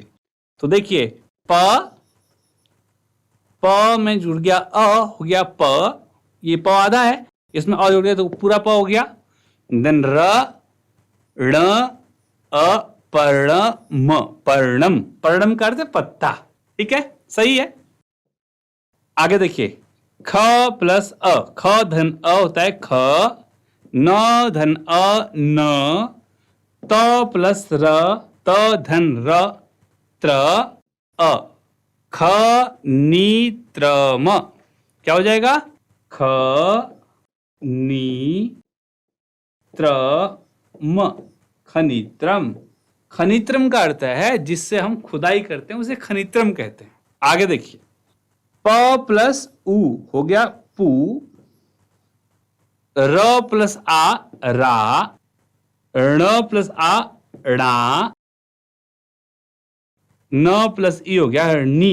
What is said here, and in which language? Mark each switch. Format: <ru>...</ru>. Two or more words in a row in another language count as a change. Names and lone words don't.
<hi>तो देखिए प में जुड़ गया अ, हो गया प, ये प आधा है, इसमें अ जुड़ गया तो पूरा प हो गया। देन र, ण, अपर्णम, पर्णम, पर्णम का अर्थ है पत्ता। ठीक है, सही है। आगे देखिए, ख प्लस अ, ख धन अ होता है ख, न धन अ न, त प्लस र, त धन र, त्र अ, ख नीत्रम। क्या हो जाएगा? ख नी त्र म, खनित्रम। खनित्रम का अर्थ है जिससे हम खुदाई करते हैं उसे खनित्रम कहते हैं। आगे देखिए, प प्लस उ हो गया पू, र प्लस आ रा, ण प्लस आ णा, न प्लस ई हो गया नी।</hi>